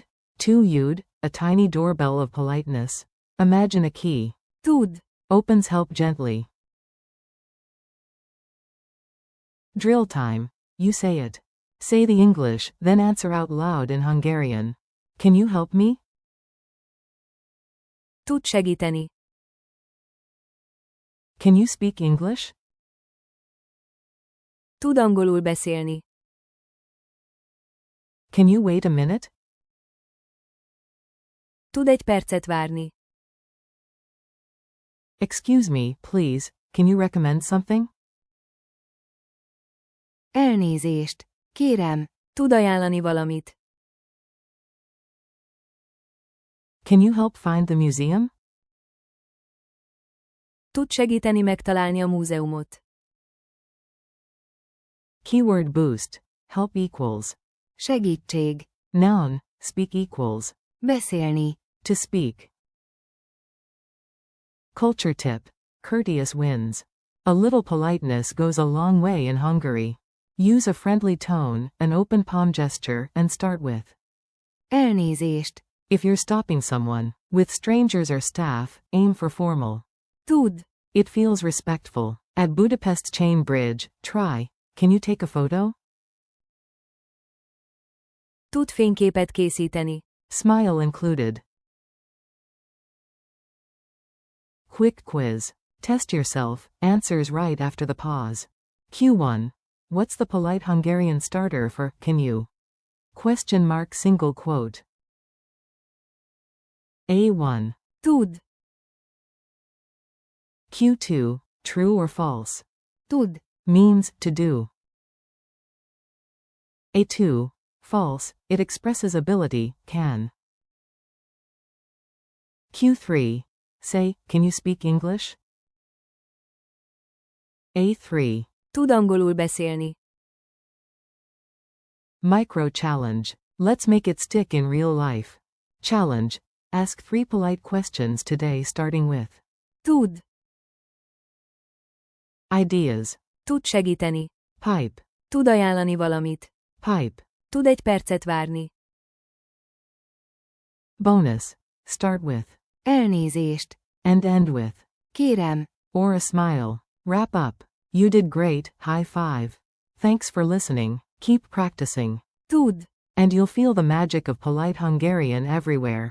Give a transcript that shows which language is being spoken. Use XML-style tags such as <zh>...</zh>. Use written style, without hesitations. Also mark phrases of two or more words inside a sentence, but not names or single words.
<en>Too-you'd, a tiny doorbell of politeness. Imagine a key.</en> <hu>Tud.</hu> <en>Opens help gently. Drill time. You say it. Say the English, then answer out loud in Hungarian. Can you help me?</en> <hu>Tud segíteni.</hu> <en>Can you speak English?</en> <hu>Tud angolul beszélni.</hu> <en>Can you wait a minute?</en> <hu>Tud egy percet várni.</hu> <en>Excuse me, please, can you recommend something?</en> <hu>Elnézést. Kérem, tud ajánlani valamit.</hu> <en>Can you help find the museum?</en> <hu>Tud segíteni megtalálni a múzeumot.</hu> <en>Keyword boost. Help equals.</en> <hu>Segítség.</hu> <en>Noun. Speak equals.</en> <hu>Beszélni.</hu> <en>To speak. Culture tip. Courteous wins. A little politeness goes a long way in Hungary. Use a friendly tone, an open palm gesture, and start with</en> <hu>Elnézést.</hu> <en>if you're stopping someone. With strangers or staff, aim for formal.</en> <hu>Tud.</hu> <en>It feels respectful. At Budapest's Chain Bridge, try. Can you take a photo?</en> <hu>Tud fényképet készíteni.</hu> <en>Smile included. Quick quiz. Test yourself, answers right after the pause. Q1. What's the polite Hungarian starter for can you? Question mark single quote. A1.</en> <hu>Tud.</hu> <en>Q2. True or false?</en> <hu>Tud.</hu> <en>Means to do. A2. False, it expresses ability, can. Q3. Say, can you speak English? A3.</en> <hu>Tud angolul beszélni.</hu> <en>Micro challenge. Let's make it stick in real life. Challenge. Ask 3 polite questions today starting with</en> <hu>Tud.</hu> <en>ideas.</en> <hu>Tud segíteni.</hu> <en>Pipe.</en> <hu>Tud ajánlani valamit.</hu> <en>Pipe.</en> <hu>Tud egy percet várni.</hu> <en>Bonus. Start with</en> <hu>Elnézést.</hu> <en>and end with</en> <hu>Kérem.</hu> <en>or a smile. Wrap up. You did great, high five. Thanks for listening, keep practicing.</en> <hu>Tud.</hu> <en>And you'll feel the magic of polite Hungarian everywhere.</en>